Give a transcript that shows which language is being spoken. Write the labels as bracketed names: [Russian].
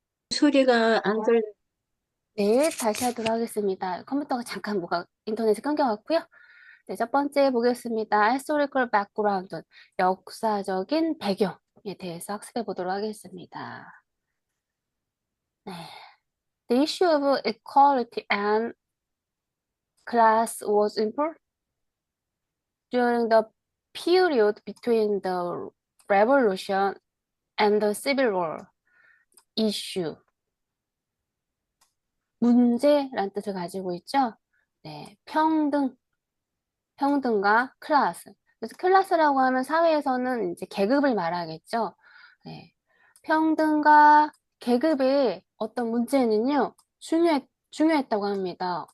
[Korean] 소리가 안 들려. 네, 다시 하도록 하겠습니다. 컴퓨터가 잠깐 뭐가 인터넷에 끊겨갖고요. 네, 첫 번째 보겠습니다. [English] historical background, [Korean] 역사적인 배경에 대해서 학습해 보도록 하겠습니다. 네. [English] The issue of equality and class was important during the period between the Revolution and the Civil War. issue. [Korean] 문제라는 뜻을 가지고 있죠. 네, 평등과 클래스. 그래서 클래스라고 하면 사회에서는 이제 계급을 말하겠죠. 네, 평등과 계급의 어떤 문제는요, 중요했다고 합니다.